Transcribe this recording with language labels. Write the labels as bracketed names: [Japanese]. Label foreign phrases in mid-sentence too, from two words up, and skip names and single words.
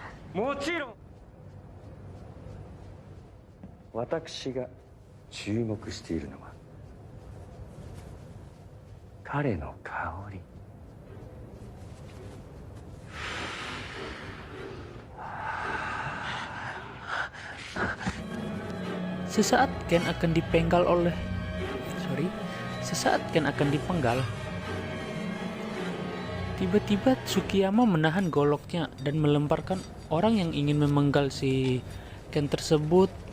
[Japanese] もちろん私が注目しているのは彼の香り。 [Indonesian] Sesaat Ken akan dipenggal oleh Sesaat Ken akan dipenggal, tiba-tiba Tsukiyama menahan goloknya dan melemparkan orang yang ingin memenggal si Ken tersebut.